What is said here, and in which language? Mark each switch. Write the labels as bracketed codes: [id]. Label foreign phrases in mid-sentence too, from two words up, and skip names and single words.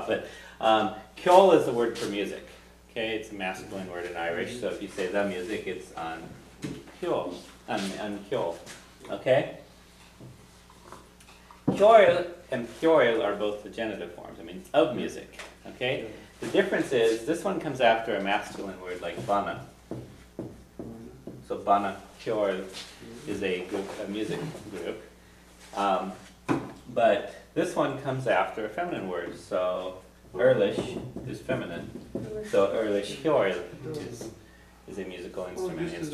[en] But ceoil is the word for music. Okay, it's a masculine word in Irish, so if you say the music, it's [ga] on ceoil, on ceoil. [en] Okay? Ceoil and ceoil are both the genitive forms, I mean, of music. Okay? The difference is, this one comes after a masculine word like bana. So [ga] bana, ceoil [en] is a music group. But this one comes after a feminine word, so Earlish is feminine, so [ga] Earlish ceoil [en] is a musical instrument.